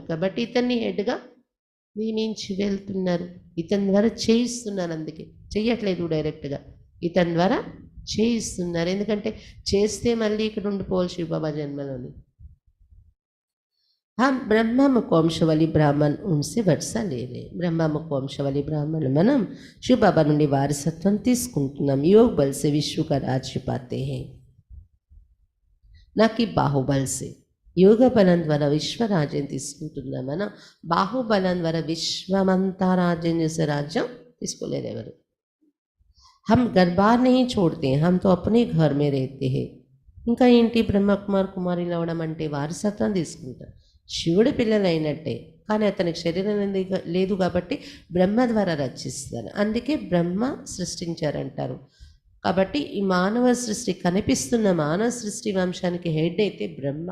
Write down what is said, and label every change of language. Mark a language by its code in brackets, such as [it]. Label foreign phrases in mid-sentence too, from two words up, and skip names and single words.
[te] కాబట్టి ఇతన్ని హెడ్గా నియమించి వెళ్తున్నారు. ఇతని ద్వారా చేయిస్తున్నారు. అందుకే చెయ్యట్లేదు డైరెక్ట్గా, ఇతని ద్వారా చేయిస్తున్నారు. ఎందుకంటే చేస్తే మళ్ళీ ఇక్కడ ఉండిపోవాలి శివబాబా జన్మలోని. [hi] ब्रह्मा मुखवंशावली ब्राह्मण उनसे वर्षा ले रहे. [te] బ్రహ్మ ముఖవంశవలి బ్రాహ్మణులు మనం శివబాబా నుండి వారసత్వం తీసుకుంటున్నాం. [hi] योग बल से विश्व का राज्य पाते हैं, न कि बाहुबल से. [te] యోగ బలం ద్వారా విశ్వరాజ్యం తీసుకుంటున్నాం. మనం బాహుబలం ద్వారా విశ్వమంతా రాజ్యం చేసే రాజ్యం తీసుకోలేరు ఎవరు. [hi] हम घर बार नहीं छोड़ते, हम तो अपने घर में रहते हैं. [te] ఇంకా ఏంటి బ్రహ్మకుమార్ కుమారులు అవడం అంటే వారసత్వం తీసుకుంటాం. శివుడి పిల్లలైనట్టే, కానీ అతనికి శరీరం లేదు కాబట్టి బ్రహ్మ ద్వారా రచిస్తారు. అందుకే బ్రహ్మ సృష్టించారంటారు. కాబట్టి ఈ మానవ సృష్టి, కనిపిస్తున్న మానవ సృష్టి వంశానికి హెడ్ అయితే బ్రహ్మ.